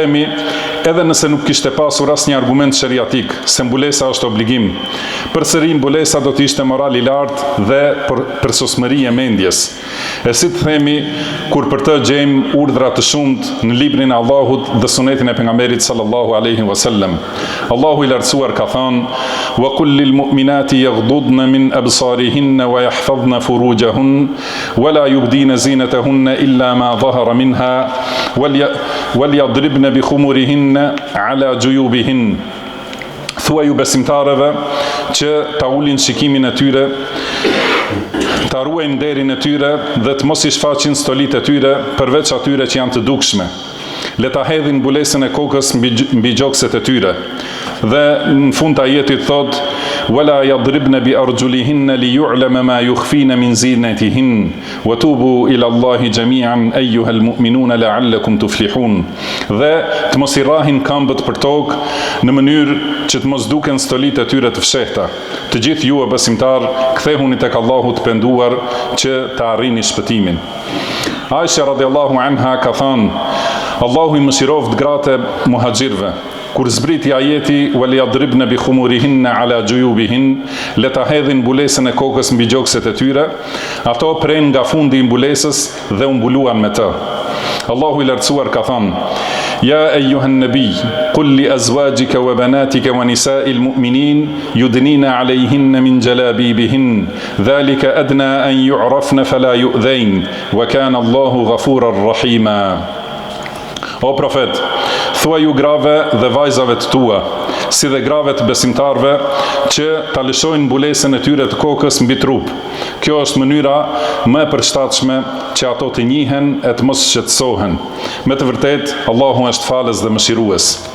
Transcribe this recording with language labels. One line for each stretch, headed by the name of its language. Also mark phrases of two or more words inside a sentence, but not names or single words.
Albanian: Ne themi, edhe nëse nuk kishte pasur asnjë argument sheriatik se mbulesa është obligim. Përsëri mbulesa do të ishte moral i lartë dhe përsosmëri e mendjes. E si të themi, kur për të gjejmë urdhra të shumt në librin e Allahut dhe sunetin e pejgamberit
Arabic: صلى الله عليه وسلم.
Albanian: Allahu i lartësuar ka thënë:
Arabic: "وقل للمؤمنات يغضضن من أبصارهن ويحفظن فروجهن ولا يبدين زينتهن إلا ما ظهر منها وليضربن بخمرهن على جيوبهن."
Albanian: Thua ju besimtarëve që ta ulin shikimin e tyre, ta ruajnë nderin e tyre dhe të mos i shfaqin stolit e tyre përveç atyre që janë të dukshme. Le ta hedhin mbulesën e kokës mbi gjokset e tyre. Dhe në fund të ajetit thot:
Arabic: "ولا يضربن بأرجلهن ليعلم ما يخفين من زينتهن وتوبوا إلى الله جميعا أيها المؤمنون لعلكم تفلحون."
Albanian: Dhe të mos i rrahin këmbët për tokë në mënyrë që të mos duken stolit e tyre të fshehta. Të gjithë ju e besimtar, kthehuni tek Allahu të penduar që të arrini shpëtimin. Aisha
Arabic: رضي الله عنها
Albanian: ka thënë: Allahu i mëshiroft gratë e muhaxhirëve. Kur zbriti ajeti
Arabic: "وليضربن بخمرهن على جيوبهن",
Albanian: le ta hedhin mbulesën e kokës mbi gjokset e tyre, ato pren nga fundi i mbulesës dhe u mbuluan me të. Allahu i lartësuar ka thënë:
Arabic: "يا أيها النبي قل لأزواجك وبناتك ونساء المؤمنين يدنين عليهن من جلابيبهن ذلك أدنى أن يعرفن فلا يؤذين وكان الله غفورا رحيما."
Albanian: O profet, thua ju grave dhe vajzave të tua, si dhe grave të besimtarve, që ta lëshojnë mbulesën e tyre të kokës mbi trup. Kjo është mënyra më e përshtatshme që ato të njihen e të mos shqetësohen. Me të vërtet, Allahu është falës dhe mëshirues.